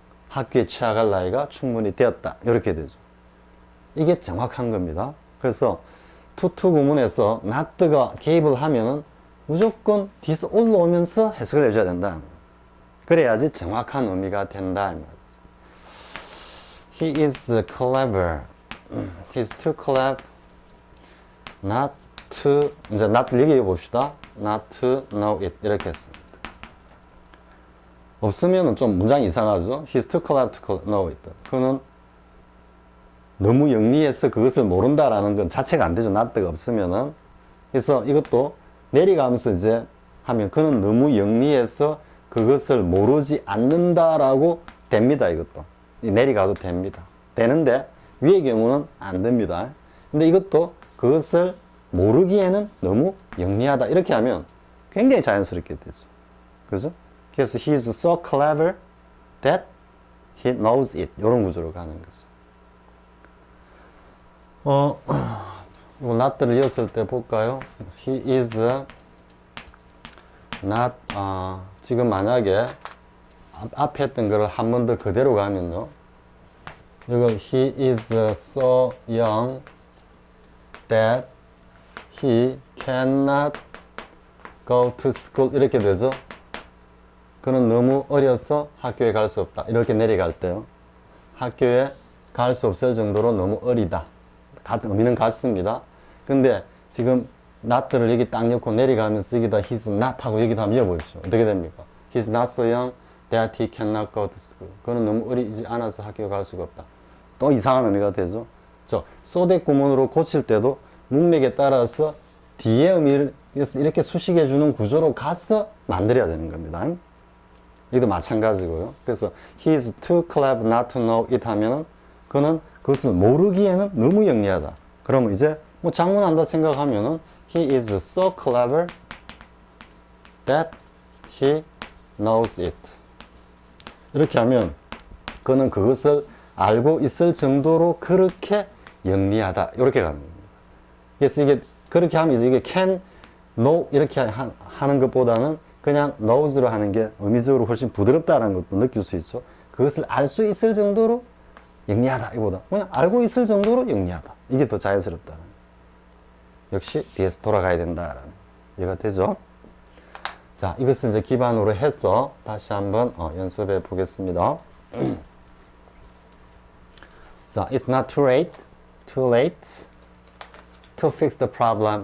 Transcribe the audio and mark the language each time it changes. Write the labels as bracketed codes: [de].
[ko] 학교에 취학할 나이가 충분히 되었다. 이렇게 되죠. 이게 정확한 겁니다. 그래서 투투 구문에서 not가 개입을 하면은 무조건 뒤에서 올라오면서 해석을 해줘야 된다. 그래야지 정확한 의미가 된다. [en] He is clever. He is too clever not to, [ko] 이제 not 얘기해 봅시다. [en] Not to know it. [ko] 이렇게 했습니다. 없으면은 좀 문장이 이상하죠? [en] He is too clever to know it. [ko] 그는 너무 영리해서 그것을 모른다라는 건 자체가 안 되죠. not가 없으면은. 그래서 이것도 내려가면서 이제 하면 그는 너무 영리해서 그것을 모르지 않는다라고 됩니다. 이것도 내려가도 됩니다. 되는데 위의 경우는 안 됩니다. 근데 이것도 그것을 모르기에는 너무 영리하다 이렇게 하면 굉장히 자연스럽게 되죠. 그죠? 그래서 [en] he is so clever that he knows it. [ko] 이런 구조로 가는 거죠. 이거 not들을 이었을 때 볼까요? [en] He is not, [ko] 지금 만약에 앞에 했던 거를 한 번 더 그대로 가면요. 이거 [en] he is so young that he cannot go to school [ko] 이렇게 되죠. 그는 너무 어려서 학교에 갈 수 없다. 이렇게 내려갈 때요. 학교에 갈 수 없을 정도로 너무 어리다. 의미는 같습니다. 근데 지금 not를 여기 딱 넣고 내려가면서 여기다 he's not 하고 여기다 한번 이어보십시오. 어떻게 됩니까? [en] He's not so young that he cannot go to school. [ko] 그는 너무 어리지 않아서 학교에 갈 수가 없다. 또 이상한 의미가 되죠. so that 구문으로 고칠 때도 문맥에 따라서 뒤에 의미를 이렇게 수식해주는 구조로 가서 만들어야 되는 겁니다. 이것도 마찬가지고요. 그래서 [en] he is too clever not to know it [ko] 하면은 그는 그것을 모르기에는 너무 영리하다. 그러면 이제 뭐 장문한다 생각하면은 [en] he is so clever that he knows it. [ko] 이렇게 하면 그는 그것을 알고 있을 정도로 그렇게 영리하다. 이렇게 가는 겁니다. 그래서 이게 그렇게 하면 이제 이게 can, know 이렇게 하는 것보다는 그냥 knows로 하는 게 의미적으로 훨씬 부드럽다는 것도 느낄 수 있죠. 그것을 알 수 있을 정도로 영리하다. 이보다 그냥 알고 있을 정도로 영리하다. 이게 더 자연스럽다는. 역시 뒤에서 돌아가야 된다라는 이해가 되죠? 자, 이것을 이제 기반으로 해서 다시 한번 연습해 보겠습니다. [en] 자, it's not too late to fix the problem.